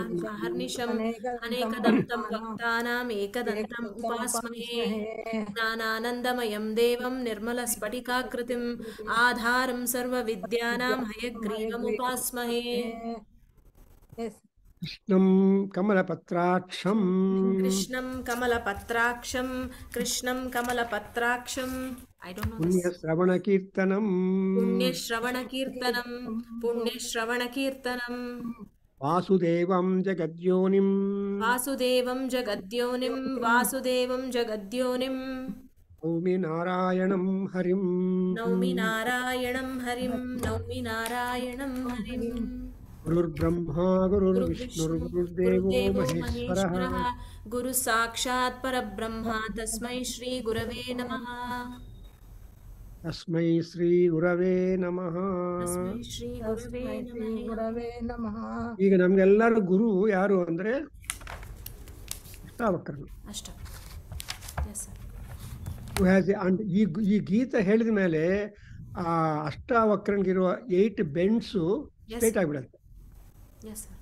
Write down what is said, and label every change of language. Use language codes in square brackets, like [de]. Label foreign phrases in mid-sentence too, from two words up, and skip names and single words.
[sa] अहर्निशम् अनेकदन्तं भक्तानाम् एकदन्तम् उपास्महे ज्ञानानन्दमयं देवं निर्मलस्फटिकाकृतिम् आधारं सर्वविद्यानां हयग्रीवमुपास्महे ಕೃಷ್ಣಂ ಕಮಲಪತ್ರಾಕ್ಷಂ कृष्णं कमलपत्राक्षं कृष्णं कमलपत्राक्षं [en] I don't know this. [sa] ಪುಣ್ಯಶ್ರವಣಕೀರ್ತನಂ पुण्यश्रवणकीर्तनं पुण्यश्रवणकीर्तनं ವಾಸುದೇವಂ ಜಗದ್ಯೋನಿಂ वासुदेवं जगद्योनिं वासुदेवं जगद्योनिं ನೌಮಿ ನಾರಾಯಣಂ ಹರಿಂ नौमि नारायणं हरिं नौमि नारायणं हरिं ಗುರುರ್ಬ್ರಹ್ಮ ಗುರುರ್ವಿಷ್ಣುರ್ ಗುರುರ್ದೇವೋ गुरुदेवो ಮಹೇಶ್ವರಃ महेश्वरः गुरुः साक्षात् परब्रह्म तस्मै श्रीगुरवे नमः ತಸ್ಮೈ ಶ್ರೀ ಗುರವೇ ನಮಃ. तस्मै श्रीगुरवे नमः [kn] ಈಗ ನಮ್ಗೆಲ್ಲರೂ ಗುರು ಯಾರು ಅಂದ್ರೆ ಅಷ್ಟಾವಕ್ರನು. [en] अष्ट yes sir [kn] ಈ ಗೀತ ಹೇಳಿದ ಮೇಲೆ ಆ ಅಷ್ಟಾವಕ್ರನ್ಗಿರುವ 8 ಬೆಂಡ್ಸು ಸ್ಟ್ರೈಟ್ ಆಗಿಬಿಡುತ್ತೆ. [en] yes sir